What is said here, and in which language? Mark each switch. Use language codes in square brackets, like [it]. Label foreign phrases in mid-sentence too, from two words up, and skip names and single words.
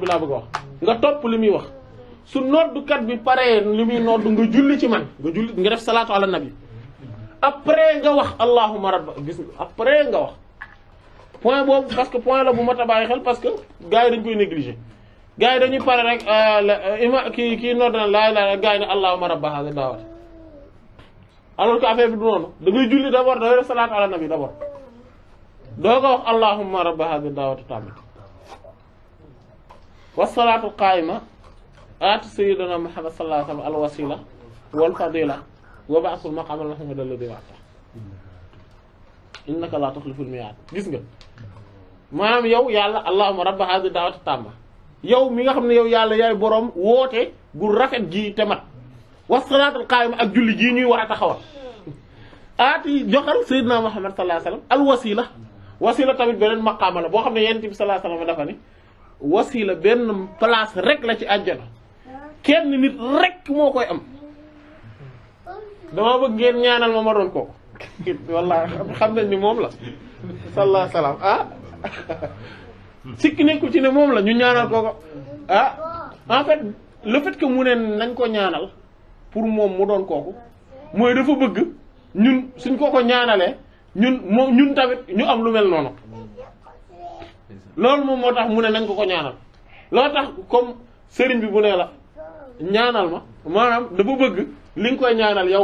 [wo] laa bëgg a wax nga topp li muy wax su noddukat bi paree li muy noddu nga julli ci man nga def [ar] صلاة على النبي [wo] après nga wax [ar] اللهم رب [wo] gis nga après nga wax point boobu [fr] parce que [wo] point la bu mat a bàyyi xel [fr] parce que [wo] gars yi dañ koy négliger gars yi dañuy pare rek kii nodd na [ar] لا إله [wo] gars yi ne [ar] اللهم رب هذه الدعوة [fr] alors que [wo] affaire bi du noonu da ngay julli d'abord da ngay def [ar] صلاة على النبي [wo] d'abord doo ko wax [ar] اللهم رب هذه الدعوة [wo] tamit [ar] والصلاة القائمة آت سيدنا محمد صلى الله عليه وسلم الوسيلة والفضيلة وابعث المقام المحمود الذي وعد إنك لا تخلف الميعاد [wo] gis nga maanaam yow yàlla [ar] اللهم رب هذه الدعوة التامة [wo] yow mi nga xam ne yow yàlla yaay boroom woote gu rafet gi te mat [ar] والصلاة القائمة [wo] ak julli jii ñuy war a taxawal aati joxal sayyidina Muhammad [ar] صلى الله عليه وسلم الوسيلة [wo] tamit beneen maqaama la boo xam ne yonent bi [ar] صلى الله عليه وسلم [wo] dafa ne wasila benn place rek la ci àjjana kenn nit rek moo koy am dama bëgg ngeen ñaanal ma doon kooku wallahi xam nañ ni moom la [ar] صلى الله عليه وسلم [wo] sikki nekkul ci ne moom la ñu ñaanal kooko [fr] en fait le fait que [wo] mu ne nañ ko ñaanal pour moom mu doon kooku mooy dafa bëgg ñun suñ ko ñaanalee ñun tamit ñu am lu mel noonu loolu moom moo tax mu ne nañ ko ñaanal loolu tax comme sëriñ bi bu ne la ñaanal ma maanaam dafa bëgg li nga koy ñaanal yow